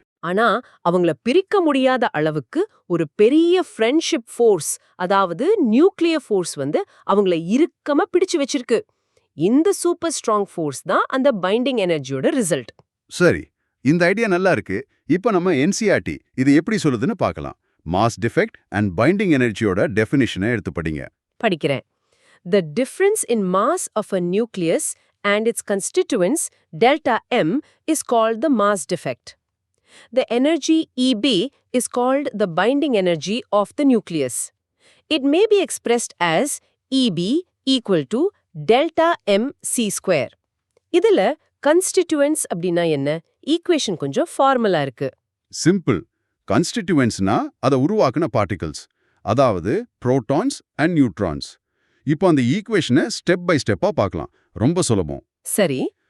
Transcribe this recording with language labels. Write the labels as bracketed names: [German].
[Tamil] ஆனா அவங்கள பிரிக்க முடியாத அளவுக்கு ஒரு பெரிய ஃப்ரெண்ட்ஷிப் ஃபோர்ஸ், அதாவது நியூக்ளியர் ஃபோர்ஸ் அவங்கள இறுக்கமா பிடிச்சு வச்சிருக்கு. இந்த சூப்பர் ஸ்ட்ராங் ஃபோர்ஸ் தான் அந்த பைண்டிங் எனர்ஜியோட ரிசல்ட். சரி, இந்த ஐடியா நல்லா இருக்கு. இப்போ நம்ம NCERT இது எப்படி சொல்லுதுன்னு பார்க்கலாம். மாஸ் டிஃபெக்ட் அண்ட் பைண்டிங் எனர்ஜியோட டெஃபினிஷனை எடுத்து படிங்க. படிக்கிறேன். [English] The difference in mass of a nucleus and its constituents delta M is called the mass defect. The energy EB is called the binding energy of the nucleus. It may be expressed as EB = delta mc². [Tamil] இதுல constituents அப்படின்னா என்ன? Equation கொஞ்சம் formula இருக்கு. Simple. கான்ஸ்டிட்யூவன்ட்ஸ்னா அதை உருவாக்குன particles, அதாவது protons and neutrons. இப்போ அந்த ஈக்குவேஷனை ஸ்டெப் பை ஸ்டெப்பா பார்க்கலாம். ரொம்ப சுலபம். சரி.